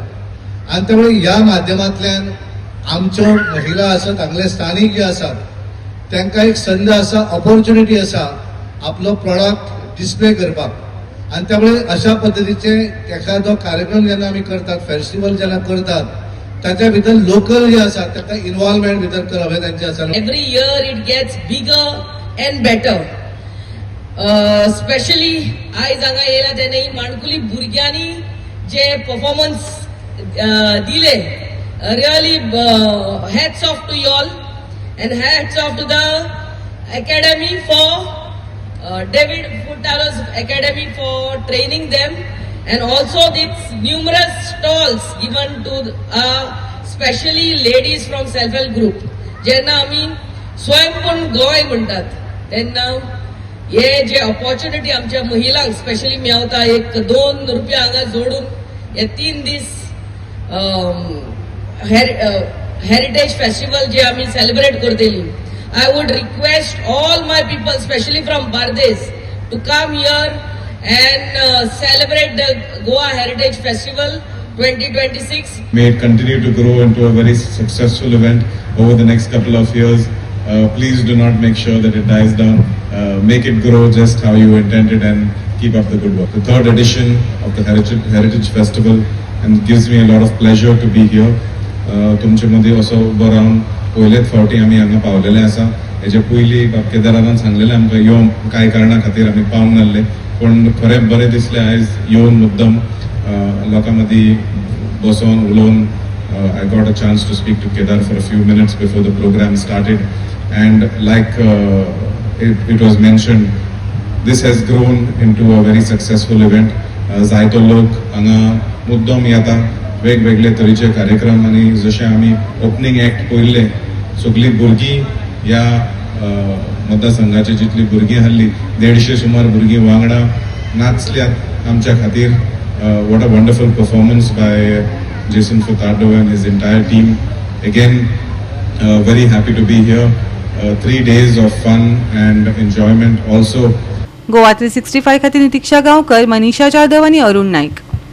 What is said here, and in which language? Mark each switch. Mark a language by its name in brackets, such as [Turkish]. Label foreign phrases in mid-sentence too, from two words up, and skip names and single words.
[Konkani] आणि त्यामुळे ह्या माध्यमांतल्यान आमच्यो महिला आसत, हांगले स्थानिक जे आसात तांकां एक संद आसा, ऑपॉर्च्युनिटी आसा आपलो प्रॉडक्ट डिस्प्ले करपाक। आणि त्यामुळे अशा पद्धतीचे एखादो कार्यक्रम जेन्ना आमी करतात, फेस्टिवल जेन्ना करतात, ताच्या भितर लोकल जे आसा ताका इन्वॉल्वमेंट भितर करप हे तांचे आसा। [English] every year it gets bigger and better, [Konkani] स्पेशली आयज हांगा येयला तेन्ना ही माणकुली भुरग्यांनी जे परफॉर्मन्स दिले, [English] really hats off to you all and hats off to the academy for David Furtado's Academy for training them, and also these numerous stalls given to specially ladies from self-help group. [Konkani] जेन्ना आमी स्वयंपूर्ण गोंय म्हणटात तेन्ना हे जे ऑपॉर्च्युनिटी आमच्या महिलांक स्पेशली मेळटा, 1-2 रुपया हांगा जोडून हे 3 दीस [English] heritage festival [Konkani] जे आमी सेलिब्रेट करतली। [English] I would request all my people, especially from Bardes, to come here and celebrate the Goa Heritage Festival 2026. May it continue to grow into a very successful event over the next couple of years. Please do not make sure that it dies down. Make it grow just how you intended and keep up the good work. The 3rd edition of the Heritage Festival, and it gives me a lot of pleasure to be here. [Konkani] तुमचे मध्ये असो उबो रावन पयलेच फावटी आमी हांगा पावलेले आसा। हेजे पयलीं केदारान सांगलेलें आमकां येवन कांय कारणां खातीर आमी पावंक नासले, पण खरें बरें दिसलें आयज येवन मुद्दम लोकां मदीं बसोन उलोवन [English] I got a chance to speak to Kedar for a few minutes before the program started, and like it was mentioned, this has grown into a very successful event. [Konkani] जायतो लोक हांगा मुद्दम येता वेगवेगळे तरेचे कार्यक्रम, आनी जशें आमी [English] opening act [Konkani] पळयल्ले सगळीं भुरगीं ह्या मतदारसंघाची जितली भुरगीं आहली 150 सुमार भुरगीं वांगडा नाचल्यात आमच्या खातीर. [English] What a wonderful performance by Jason Furtado and his entire team. Again, very happy to be here. 3 days of fun and enjoyment also. [Konkani] गोवा 365 खातीर नितीक्षा गांवकर, मनीषा जाधव आनी अरुण नाईक.